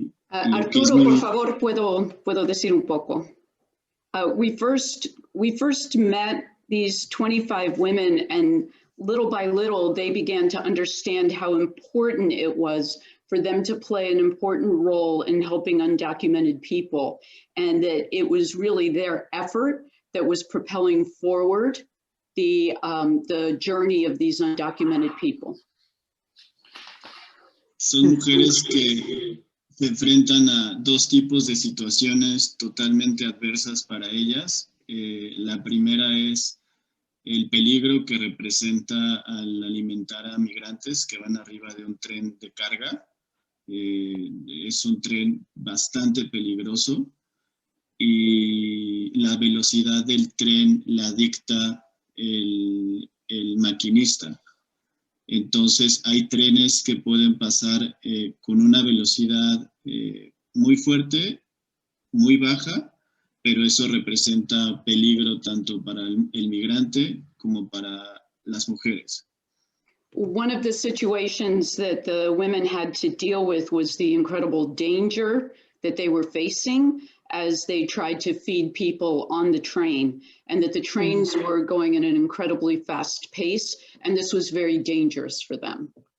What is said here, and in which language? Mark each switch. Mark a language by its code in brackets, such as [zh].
[es] Arturo, por favor, puedo decir un poco. [en] We first met these 25 women, and little by little, they began to understand how important it was for them to play an important role in helping undocumented people, and that it was really their effort that was propelling forward the journey of these undocumented people. [es] Son mujeres que se enfrentan a dos tipos de situaciones totalmente adversas para ellas. La primera es el peligro que representa al alimentar a migrantes que van arriba de un tren de carga. Es un tren bastante peligroso y la velocidad del tren la dicta el maquinista. Entonces hay trenes que pueden pasar con una velocidad muy fuerte, muy baja, pero eso representa peligro tanto para el migrante como para las mujeres. [en] One of the situations that the women had to deal with was the incredible danger that they were facing as they tried to feed people on the train, and that the trains were going at an incredibly fast pace, and this was very dangerous for them.